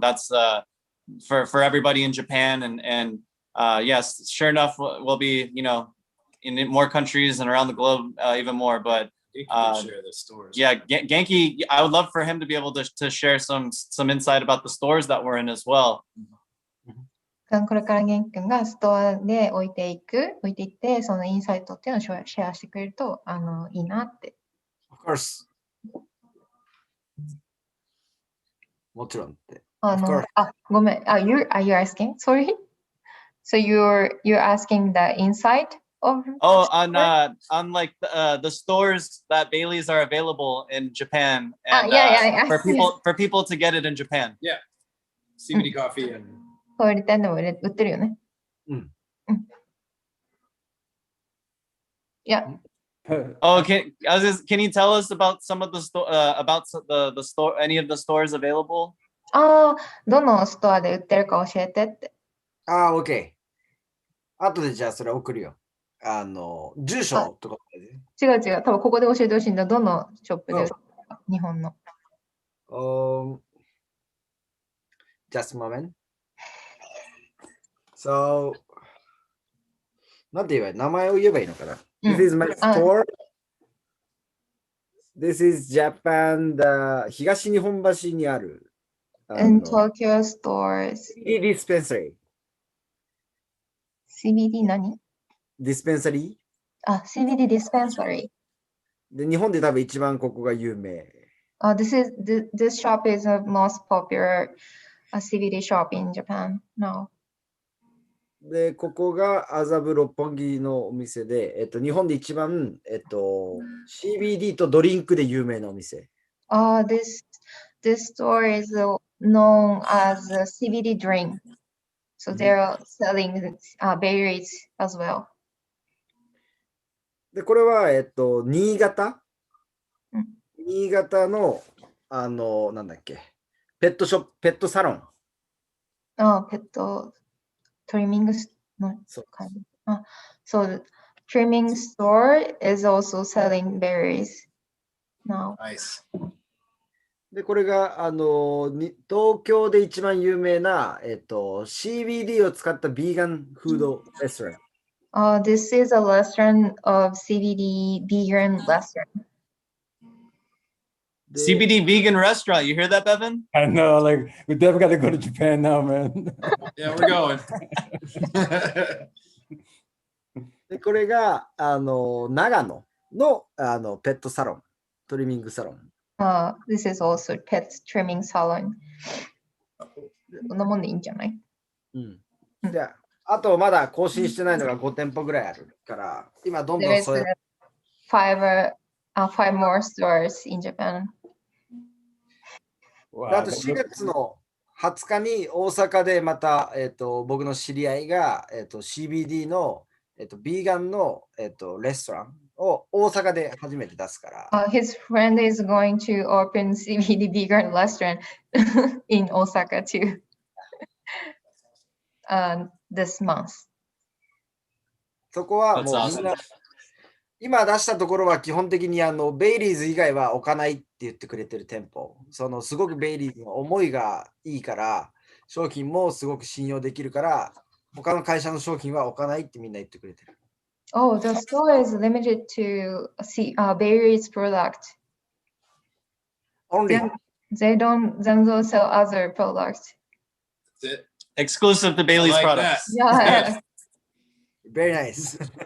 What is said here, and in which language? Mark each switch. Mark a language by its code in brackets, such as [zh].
[en] That's for everybody in Japan, and yes, sure enough, we'll be in more countries and around the globe even more. But share the stores. yeah, Genki, I would love for him to be able to share some insight about the stores that we're in as well. [ja] これから元気くんがストアで置いていって、そのインサイトっていうのをシェアしてくれるといいなって。 [en] Of course. [ja] もちろんって。ごめん。 [en] Are you asking? Sorry. So you're asking the insight of? Oh, on like the stores that Bailey's are available in Japan, and yeah. for people to get it in Japan. Yeah. CBD coffee and. [ja] 売りたいのも売ってるよね。 [en] Yeah. Oh, can you tell us about some of the store, any of the stores available? [ja] どのストアで売ってるか教えてって。 [en] OK。 [ja] 後でじゃあそれ送るよ。住所とか。違う。多分ここで教えてほしいんだ。どのショップで売ってるか、日本の。 [en] Just a moment. [ja] So, なんて言えばいい？名前を言えばいいのかな？ [en] This is my store. This is Japan, the [ja] 東日本橋にある。 [en] In Tokyo stores. CBD dispensary. [ja] CBD 何？ [en] Dispensary? CBD dispensary. [ja] で、日本で多分一番ここが有名。 [en] This shop is the most popular CBD shop in Japan now. [ja] で、ここが麻布六本木のお店で、日本で一番、CBD とドリンクで有名なお店。 [en] This store is known as a CBD drink. So they're selling berries as well. [ja] で、これは、新潟の、なんだっけ、ペットサロン。 [en] ペットtrimming no so the trimming store is also selling berries now. Nice. [ja] で、これが、東京で一番有名な、CBD を使ったビーガンフードレストラン。 [en] This is a restaurant of CBD vegan restaurant. CBD vegan restaurant. You hear that, Bevan? I know, like we definitely got to go to Japan now, man. Yeah, we're going. [ja] で、これが、長野の、ペットサロン、トリミングサロン。 [en] This is also pet trimming salon. [ja] こんなもんでいいんじゃない？じゃあ、あとまだ更新してないのが5店舗ぐらいあるから、今どんどんそういう。 [en] 5 more stores in Japan. [ja] あと4月の20日に大阪でまた、僕の知り合いが、CBD の、ビーガンの、レストランを大阪で初めて出すから。 [en] His friend is going to open CBD vegan restaurant in Osaka too. This month. [ja] そこはもうみんな、今出したところは基本的にベイリーズ以外は置かないって言ってくれてる店舗。すごくベイリーズの思いがいいから、商品もすごく信用できるから、他の会社の商品は置かないってみんな言ってくれてる。 [en] Oh, the store is limited to Bailey's product. Only. They don't sell other products. That's it. Exclusive to Bailey's like products. Yeah. Very nice.